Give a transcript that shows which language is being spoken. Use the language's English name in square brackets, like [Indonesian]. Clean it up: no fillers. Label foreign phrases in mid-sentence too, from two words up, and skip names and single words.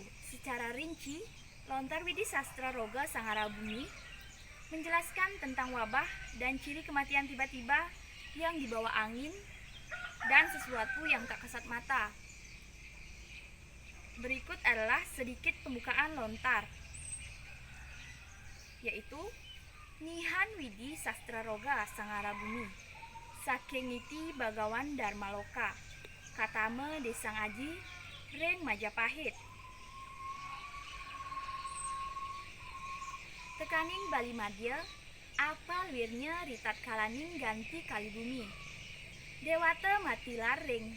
[Indonesian] Secara rinci, lontar Widi Sastra Roga Sangara Bumi menjelaskan tentang wabah dan ciri kematian tiba-tiba yang dibawa angin dan sesuatu yang tak kasat mata. Berikut adalah sedikit pembukaan lontar, yaitu [Kawi] Nihan Widi Sastra Roga Sangara Bumi Sakengiti Bagawan Dharma Loka Katame Desang Aji Reng Majapahit Tekaning Bali Madya Apa Wirnya Ritat Kalaning Ganti Kali Bumi Dewata Matilar Reng